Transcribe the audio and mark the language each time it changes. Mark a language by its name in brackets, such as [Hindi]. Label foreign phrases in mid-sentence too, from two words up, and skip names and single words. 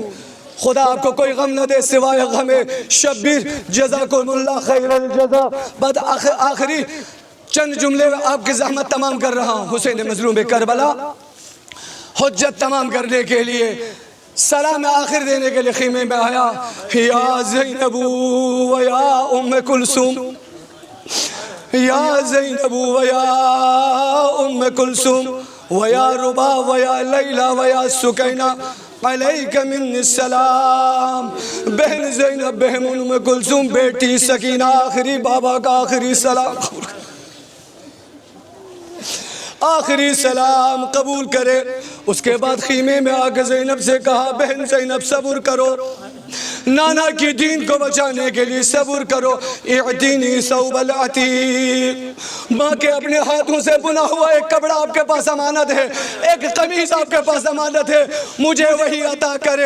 [Urdu] خدا آپ کو کوئی غم نہ دے سوائے غم شبیر، [Arabic] جزاکم اللہ خیر الجزا۔ [Urdu] بعد آخری چند جملے آپ کی زحمت تمام کر رہا ہوں۔ حسین مظلوم کربلا حجت تمام کرنے کے لیے، سلام آخر دینے کے لیے خیمے میں آیا، [Arabic] یا زینب و یا ام کلثوم، یا زینب و یا ام کلثوم و یا ربا و یا لیلہ و یا سکینہ علیک من السلام۔ [Urdu] بہن زینب، بہن ام کلثوم، بیٹی سکینہ، آخری بابا کا آخری سلام، آخری سلام قبول کرے۔ اس کے بعد خیمے میں آ کے زینب سے کہا، بہن زینب صبر کرو، نانا کی دین کو بچانے کے لیے صبر کرو، [Arabic] اعطینی ثوب العتیق، [Urdu] ماں کے اپنے ہاتھوں سے بنا ہوا ایک کپڑا آپ کے پاس امانت ہے، ایک قمیص آپ کے پاس امانت ہے، مجھے وہی عطا کرے۔